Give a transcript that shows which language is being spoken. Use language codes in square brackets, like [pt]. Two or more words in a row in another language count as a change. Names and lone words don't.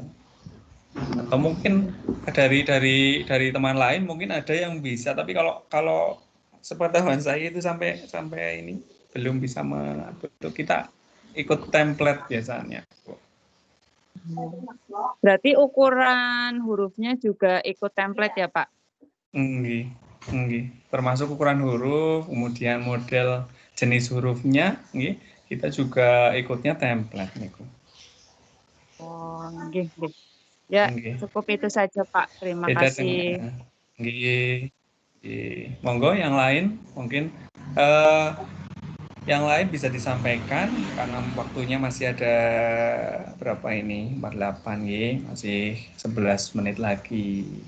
[id] Atau mungkin dari teman lain mungkin ada yang bisa, tapi kalau sepengetahuan saya itu sampai ini belum bisa mengatur. Kita ikut template biasanya. Berarti ukuran hurufnya juga ikut template ya, Pak? [jv] Nggih, nggih. [id] Termasuk ukuran huruf, kemudian model jenis hurufnya, nggih. Kita juga ikutnya template niku. [jv] Oh, nggih. Ya, Nggih. [id] cukup itu saja, Pak. Terima Beda kasih. dengan nggih. Monggo yang lain mungkin yang lain bisa disampaikan karena waktunya masih ada berapa ini? 48 nggih, masih 11 menit lagi.